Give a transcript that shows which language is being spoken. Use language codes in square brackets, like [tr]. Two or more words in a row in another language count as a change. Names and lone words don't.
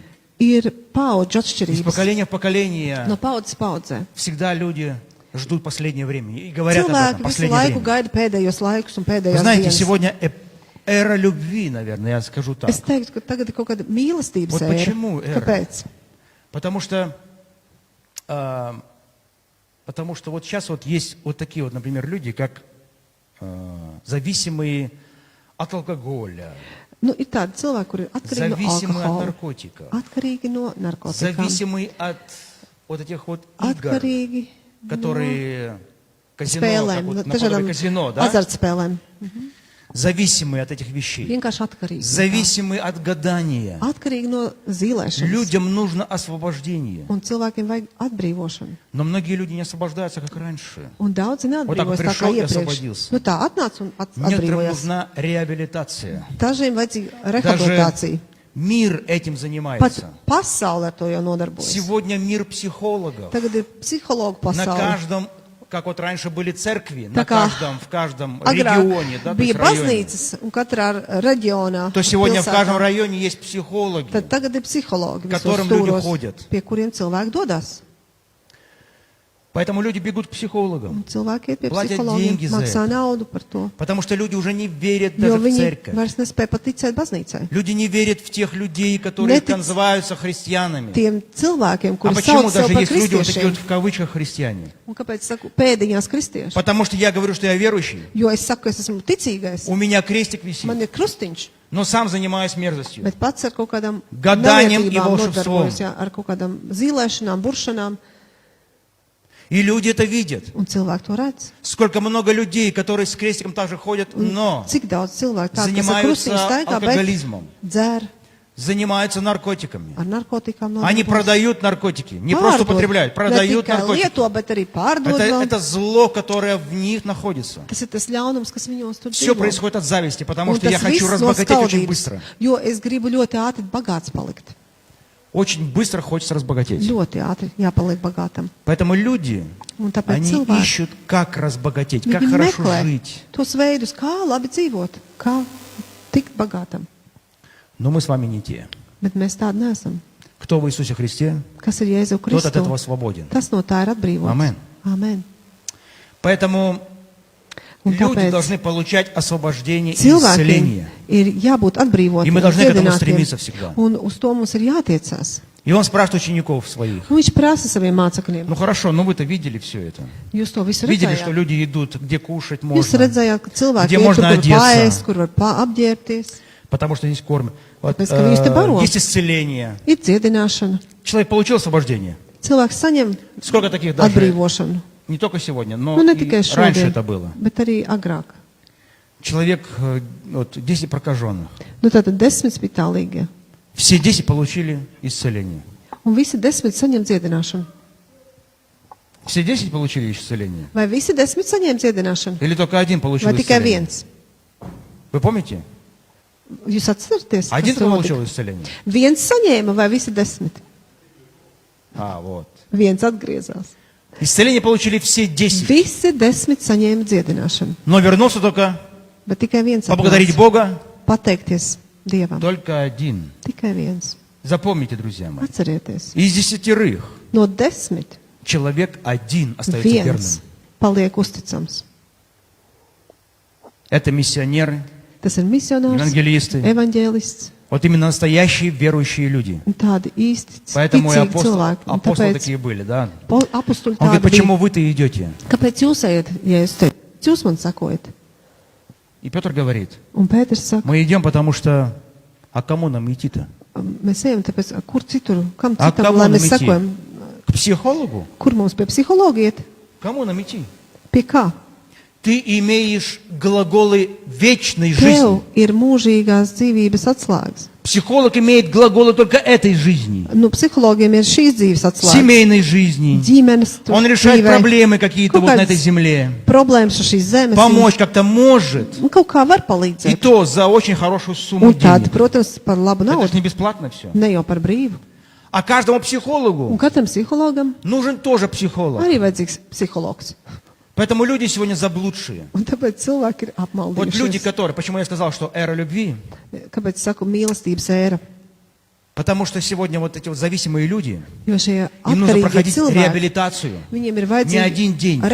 [lv] Ir paudžu [ru] Из [lv] atšķirības. [ru] поколения в поколение [lv] No paudzes paudzē. [ru] всегда люди ждут последнее время и говорят об [lv] Cilvēki [ru] этом [lv] visu [ru] последнее [lv] laiku [ru] время. [lv] gaida pēdējos laikus un [ru] Вы [lv] pēdējās [ru] знаете, [lv] dienas. [ru] сегодня эра любви, наверное, я скажу так. [lv] Es teiktu, ka tagad ir kaut kāda mīlestības [ru] Вот [lv] ēra. [ru] почему эра? [lv] Kāpēc? [ru] Потому что вот сейчас вот есть вот такие вот, например, люди, как зависимые от алкоголя, [lv] Nu, ir tādi cilvēki, kuri ir atkarīgi no [ru] зависимые от [lv] alkohola, [ru] наркотиков, [lv] atkarīgi no narkotikām, [ru] зависимые от вот этих вот игр, [lv] atkarīgi [ru] которые казино, [lv] spēlēm, [ru] как [lv] no [ru] вот наподобие [lv] dažādām [ru] казино, да? [lv] azartspēlēm. [ru] Зависимые от этих вещей, [lv] Vienkārši atkarīgi. no tā. [ru] зависимые от гадания. [lv] Atkarīgi no zīlēšanas. [ru] Людям нужно освобождение. [lv] Un cilvēkiem vajag atbrīvošanu. [ru] Но многие люди не освобождаются, как раньше. [lv] Un daudzi [ru] Вот так [lv] neatbrīvojas tā kā [ru] пришел и [lv] iepriekš. [ru] освободился. [lv] Nu tā, atnāc un [ru] Некоторым [lv] atbrīvojas. [ru] нужна реабилитация. [lv] Dažiem vajadzīga [ru] Даже [lv] rehabilitācija. [ru] мир этим [lv] Pat [ru] занимается. [lv] pasaule ar to jau nodarbojas. [ru] Сегодня мир психологов. [lv] Tagad ir psihologu [ru] На [lv] pasaule. [ru] каждом, как вот раньше были церкви, [lv] Tā kā [ru] в каждом [lv] agrāk [ru] регионе, да, то [lv] bija [ru] есть районе, [lv] baznīcas, un katrā reģionā, [ru] то сегодня в [lv] pilsētā, [ru] каждом районе есть психологи. [lv] tad tagad ir psihologi, visos [ru] Которым люди [lv] stūros, [ru] ходят. [lv] pie kuriem cilvēki dodas. [ru] Поэтому люди бегут к психологам. [lv] Un cilvēki iet pie [ru] Платят [lv] psihologiem, [ru] деньги за [lv] maksā [ru] это. [lv] naudu par to, [ru] Потому что люди уже не верят [lv] jo [ru] даже в [lv] viņi [ru] церковь. [lv] vairs nespēja pat ticēt baznīcai. [ru] Люди не верят в тех людей, которые [lv] Неtic- [ru] называются христианами. [lv] Tiem cilvēkiem, [ru] А [lv] kuri [ru] почему [lv] sauc sev [ru] даже [lv] par [ru] есть люди вот такие [lv] kristiešiem, [ru] вот в кавычках христиане? [lv] un kāpēc saku pēdiņās kristieši? [ru] Потому что я говорю, что я верующий. [lv] Jo es saku, es esmu ticīgais, [ru] У меня крестик висит. [lv] man ir krustiņš, [ru] Но сам занимаюсь мерзостью. [lv] bet pats ar kaut kādām [ru] Гаданием и [lv] nelietībām [ru] волшебством. [lv] nodarbojos, jā, ar kaut kādām zīlēšanām, buršanām, [ru] И люди это видят. [lv] un cilvēki to redz. [ru] Сколько много людей, которые с крестиком также ходят, но [lv] Cik daudz cilvēku tādu, kas ar [ru] занимаются [lv] krustiņu staigā, bet [ru] алкоголизмом, [lv] dzer [ru] занимаются наркотиками. [lv] ar narkotikām. [ru] Они [lv] nodarbojas. [ru] продают наркотики. Не просто употребляют, [lv] Ne [ru] продают [lv] tikai [ru] наркотики. [lv] lieto, bet arī pārdod vēl. [ru] Это зло, которое в них находится. [lv] Tas ir tas ļaunums, kas viņos tur [ru] Все [lv] dzīvo. [ru] происходит от зависти, потому [lv] Un [ru] что я [lv] tas [ru] хочу [lv] viss no [ru] разбогатеть очень [lv] skaudības, [ru] быстро. [lv] jo es gribu ļoti ātri bagāts palikt. [ru] Очень быстро хочется разбогатеть. [lv] Ļoti ātri jāpaliek bagātam. [ru] Поэтому люди, [lv] Un tāpēc [ru] они [lv] cilvēki, [ru] ищут, как разбогатеть, как [lv] viņi [ru] хорошо [lv] meklē [ru] жить. [lv] tos veidus, kā labi dzīvot, kā tikt bagātam. [ru] Но мы с вами не те. [lv] Bet mēs tādi neesam. [ru] Кто в Иисусе Христе, [lv] Kas ir Jēzu [ru] тот от этого [lv] Kristu? [ru] свободен. [lv] Tas no tā ir atbrīvots. Amen. Amen. [ru] Поэтому [lv] Un [ru] люди [lv] tāpēc [ru] должны получать освобождение и [lv] cilvēkiem [ru] исцеление. [lv] ir jābūt atbrīvotiem, [ru] И мы должны к этому [lv] dziedinātiem, [ru] стремиться всегда. [lv] un uz to mums ir jātiecās. [ru] И он спрашивает учеников своих. [lv] Un viņš prasa saviem mācekļiem. [ru] Ну хорошо, ну вы-то видели все это. [lv] Jūs to visu [ru] Видели, что [lv] redzējāt. [ru] люди идут, где кушать [lv] Jūs [ru] можно. [lv] redzējāt, ka cilvēki [ru] Где [lv] iet tur, [ru] можно [lv] kur [ru] одеться. [lv] paēst, kur var apģērbties. [ru] Потому что здесь кормят. Вот, [lv] Tāpēc, ka viņus te baro. [ru] есть исцеление. [lv] Ir dziedināšana. [ru] Человек получил освобождение. [lv] Cilvēks saņem [ru] Сколько таких даже? [lv] atbrīvošanu. [ru] Не только сегодня, но [lv] Nu, ne [ru] и [lv] tikai [ru] раньше [lv] šodien, [ru] это было. [lv] bet arī agrāk. [ru] Человек, вот 10 прокаженных. [lv] Nu, tātad 10 spitālīgie. [ru] Все 10 получили исцеление. [lv] Un visi 10 saņem dziedināšanu. [ru] Все 10 получили исцеление? [lv] Vai visi 10 saņem dziedināšanu? [ru] Или только один получил [lv] Vai tikai [ru] исцеление? [lv] viens? [ru] Вы помните? [lv] Jūs atceraties? [ru] Один [lv] kas tur [ru] получил [lv] notika? [ru] исцеление. [lv] Viens saņēma vai visi 10? [ru] А, вот. [lv] Viens atgriezās. [ru] Исцеление получили все 10. [lv] Visi 10 saņēma dziedināšanu. [ru] Но вернулся только [lv] Bet tikai viens [ru] поблагодарить [lv] atnāca. [ru] Бога. [lv] Pateikties Dievam. [ru] Только один. [lv] Tikai viens. [ru] Запомните, друзья мои. [lv] Atcerieties. [ru] Из 10 [lv] No 10 [ru] человек один остается [lv] viens [ru] верным. [lv] paliek uzticams. [ru] Это миссионеры, [lv] Tas ir misionārs, [ru] евангелисты, [lv] evaņģēlists, [ru] Вот именно настоящие верующие люди. [lv] Un tādi īsti [ru] Поэтому и [lv] ticīgi cilvēki. Un [ru] апостолы [lv] tāpēc [ru] такие были, да. [lv] apostoli [ru] Он говорит, [lv] tādi bija. [ru] почему вы-то идете? [lv] Kāpēc jūs ejat, ja es teicu, jūs man sakojat? [ru] И Петр говорит, [lv] Un Pēters saka, [ru] мы идем, потому что, а кому нам идти-то? [lv] mēs ejam, tāpēc, kur citur, kam A citam, kam lai [ru] нам [lv] mēs [ru] идти? [lv] sakojam? [ru] К психологу? [lv] Kur mums pie psihologa iet? [ru] Кому нам идти? [lv] Pie kā? [ru] Ты имеешь глаголы вечной [lv] Tev [ru] жизни. [lv] ir mūžīgās dzīvības atslēgas. [ru] Психолог имеет глаголы только этой жизни. [lv] Nu, psihologiem ir šīs dzīves atslēgas. [ru] Семейной жизни. [lv] Ģimenes [ru] Он решает [lv] dzīvē. [ru] проблемы какие-то [lv] Kaut [ru] вот на этой [lv] kādas [ru] земле. [lv] problēmas ar šīs zemes. [ru] Помочь как-то может. [lv] Un kaut kā var [ru] И [lv] palīdzēt. [ru] то за очень хорошую сумму [lv] Un tad, [ru] денег. [lv] protams, par labu [ru] Это же [lv] naudu. [ru] не бесплатно все. [lv] Ne jau par brīvu. [ru] А каждому [lv] Un [ru] психологу [lv] katram psihologam [ru] нужен тоже психолог. [lv] arī vajadzīgs psihologs. [ru] Поэтому люди сегодня заблудшие. [lv] Un tāpēc cilvēki ir [ru] Вот люди, [lv] apmaldījušies. [ru] которые... Почему я сказал, что эра любви? [lv] Kāpēc es saku mīlestības ēra? [ru] Потому что сегодня вот эти вот зависимые люди, [lv] Jo šie [ru] им нужно [lv] atkarīgie [ru] проходить [lv] cilvēki, [ru] реабилитацию. [lv] viņiem ir [ru] Не один [lv] vajadzīga [ru] день.